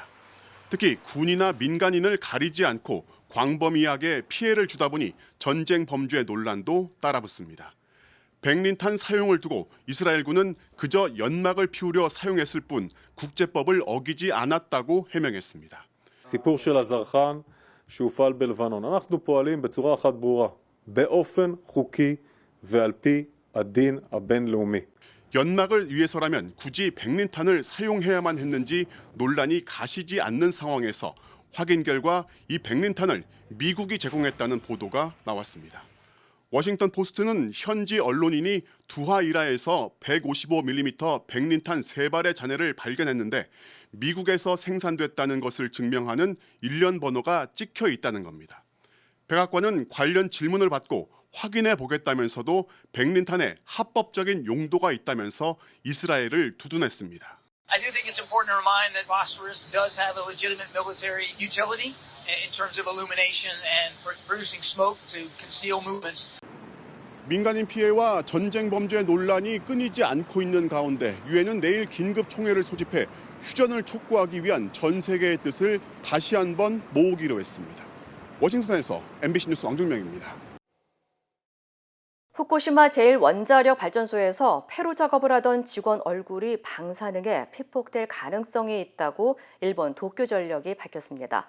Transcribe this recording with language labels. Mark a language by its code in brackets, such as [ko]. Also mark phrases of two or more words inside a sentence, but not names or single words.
[ko] 특히 군이나 민간인을 가리지 않고 광범위하게 피해를 주다 보니 전쟁 범죄 논란도 따라붙습니다. 백린탄 사용을 두고 이스라엘군은 그저 연막을 피우려 사용했을 뿐 국제법을 어기지 않았다고 해명했습니다. [he] סיפור של הזרחן שהופעל בלבנון. אנחנו פועלים בצורה אחת ברורה, באופן חוקי ועל פי הדין הבינלאומי. [ko] 연막을 위해서라면 굳이 백린탄을 사용해야만 했는지 논란이 가시지 않는 상황에서 확인 결과 이 백린탄을 미국이 제공했다는 보도가 나왔습니다. 워싱턴 포스트는 현지 언론인이 두하이라에서 155mm 백린탄 3발의 잔해를 발견했는데 미국에서 생산됐다는 것을 증명하는 일련 번호가 찍혀 있다는 겁니다. 백악관은 관련 질문을 받고 확인해 보겠다면서도 백린탄에 합법적인 용도가 있다면서 이스라엘을 두둔했습니다. [en] I do think it's important to remind that phosphorus does have a legitimate military utility in terms of illumination and producing smoke to conceal movements. [ko] 민간인 피해와 전쟁 범죄 논란이 끊이지 않고 있는 가운데 유엔은 내일 긴급 총회를 소집해 휴전을 촉구하기 위한 전 세계의 뜻을 다시 한번 모으기로 했습니다. 워싱턴에서 MBC 뉴스 왕중명입니다. 후쿠시마 제1원자력발전소에서 폐로 작업을 하던 직원 얼굴이 방사능에 피폭될 가능성이 있다고 일본 도쿄전력이 밝혔습니다.